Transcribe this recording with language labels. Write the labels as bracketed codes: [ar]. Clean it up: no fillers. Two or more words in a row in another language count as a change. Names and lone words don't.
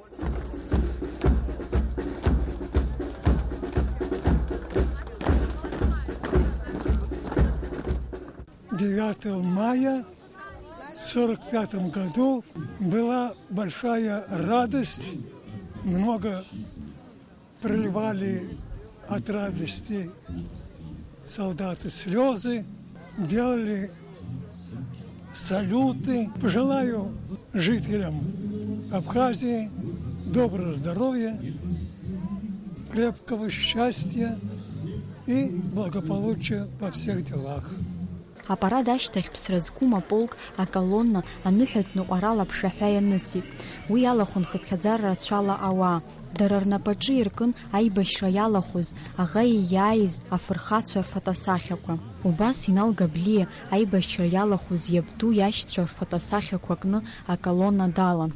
[ru] 9 мая 1945 году была большая радость, много проливали от радости солдаты слезы, делали салюты. Пожелаю жителям Абхазии доброго здоровья, крепкого счастья и благополучия во всех делах. [ab] Апарад ашьҭахь ԥсра зқәым аполк аколонна аныҳәатә ныҟәарала аԥшаҳәа ианысит. Уи иалахәын хыԥхьаӡара рацәала ауаа. Дара рнапаҿы иркын аибашьра иалахәыз аӷа ииааиз афырхацәа рфотосахьақәа. Убас Инал Габлиа аибашьра иалахәыз иабду иашьцәа рфотосахьақәа кны аколонна далан.